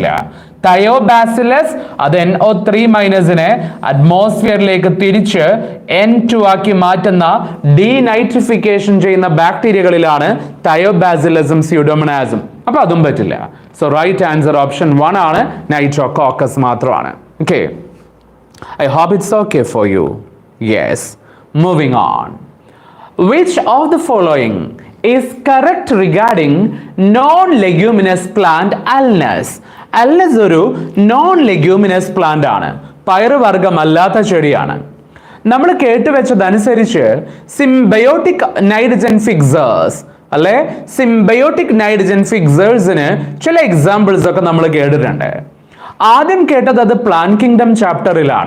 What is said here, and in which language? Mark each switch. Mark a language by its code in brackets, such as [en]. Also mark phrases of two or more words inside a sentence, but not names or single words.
[ml] തയോബാസിലസ് അത് NO3 മൈനസിനെ അറ്റ്മോസ്ഫിയറിലേക്ക് തിരിച്ച് N2 ആക്കി മാറ്റുന്ന ഡീനൈട്രിഫിക്കേഷൻ ചെയ്യുന്ന ബാക്ടീരിയകളിലാണ് തയോബാസിലസും സ്യൂഡോമോണാസും, അപ്പൊ അതും പറ്റില്ല. [en] So right answer option 1 [ml] ആണ്, നൈട്രോകോക്കസ് മാത്രമാണ്. ഓക്കെ, [en] I hope it's okay for you. Yes, moving on. Which of the following is correct regarding non-leguminous plant Alnus? [ml] Alnus ഒരു [en] non-leguminous plant [ml] ആണ്, പയറുവർഗമല്ലാത്ത ചെടിയാണ്. നമ്മൾ കേട്ടുവെച്ചതനുസരിച്ച് [en] symbiotic nitrogen fixers [ml] അല്ലെ, [en] symbiotic nitrogen fixers [ml] ചില എക്സാമ്പിൾസ് ഒക്കെ നമ്മൾ കേട്ടിട്ടുണ്ട്. ആദ്യം കേട്ടത് അത് [en] plant kingdom [ml] ചാപ്റ്ററിലാണ്.